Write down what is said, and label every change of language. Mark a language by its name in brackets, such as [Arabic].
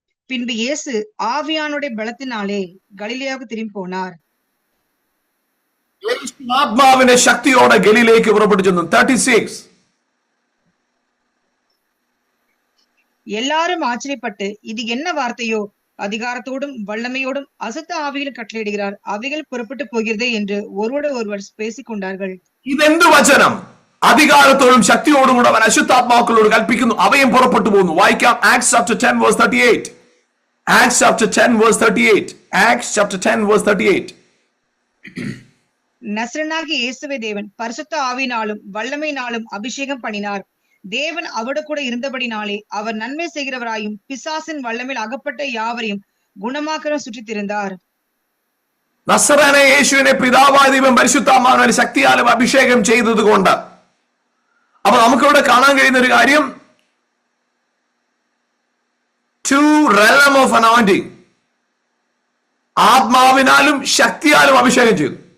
[Tamil] பின்பு இயேசு ஆவியானுடைய பலத்தினாலே கலிலேயாவுக்கு திரும்பி போனார். [Malayalam] ആത്മാവിന്റെ ശക്തിയോടെ ഗലീലയിലേക്ക് പുറപ്പെട്ടു ചെന്നു. 36. [Tamil] எல்லாரும் ஆச்சரியப்பட்டு இது என்ன வார்த்தையோ, அதிகாரத்தோடும் வல்லமையோடும் அசுத்த ஆவிகளை கட்டளையிடுகிறார், அவைகள் புறப்பட்டு போகிறதே என்று ஒருவர் பேசிக் கொண்டார்கள். [Malayalam] ഇതെന്ത് വചനം? അധികാരത്തോടും ശക്തിയോടും കൂടെ അവൻ അശുദ്ധാത്മാക്കളോട് കൽപ്പിക്കുന്നു, അവയും പുറപ്പെട്ടു പോകുന്നു. വായിക്കാം [English] Acts chapter 10 verse 38. Acts chapter 10 verse 38. Acts chapter 10 verse 38. [Tamil] நசரனாகிய இயேசுவை தேவன் பரிசுத்த ஆவியினாலும் வல்லமையினாலும் அபிஷேகம் பண்ணினார். தேவன் அவரோடு கூட இருந்தபடினாலே அவர் நன்மை செய்கிறவராயும் பிசாசின் வல்லமையில் அகப்பட்ட யாவரையும் குணமாக்கிற சுற்றி திரிந்தார். [Malayalam] നസറേനെ യേശുവിനെ പിതാവായ ദൈവം പരിശുദ്ധാത്മാവിനാൽ ശക്തിയാലും അഭിഷേകം ചെയ്തത് കൊണ്ട് അപ്പൊ നമുക്കിവിടെ കാണാൻ കഴിയുന്ന ഒരു കാര്യം, [English] 2 realm of anointing. [Malayalam] ആത്മാവിനാലും ശക്തിയാലും അഭിഷേകം ചെയ്തു.